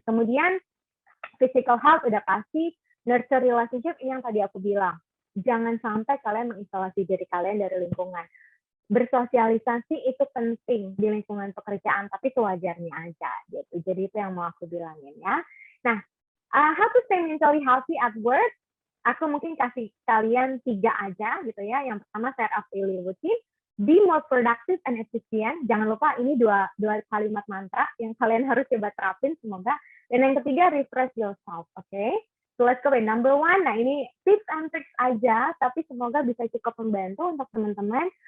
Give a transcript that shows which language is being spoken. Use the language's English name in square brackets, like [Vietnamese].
[Indonesian] Kemudian [English] physical health [Indonesian] udah pasti, [English] nurture relationship [Indonesian] ini yang tadi aku bilang. Jangan sampai kalian mengisolasi diri kalian dari lingkungan. Bersosialisasi itu penting di lingkungan pekerjaan, tapi sewajarnya aja gitu. Jadi itu yang mau aku bilangin ya. [English] Nah, how to stay mentally healthy at work? [Indonesian] Aku mungkin kasih kalian 3 aja gitu ya. Yang pertama, [English] set up daily routine. Be more productive and efficient. [Indonesian] Jangan lupa ini dua kalimat mantra yang kalian harus coba terapin semoga. Dan yang ketiga, [English] refresh yourself. Oke? Okay? So let's go with number 1. [Indonesian] Nah ini [English] tips and tricks [Indonesian] aja, tapi semoga bisa cukup membantu untuk teman-teman.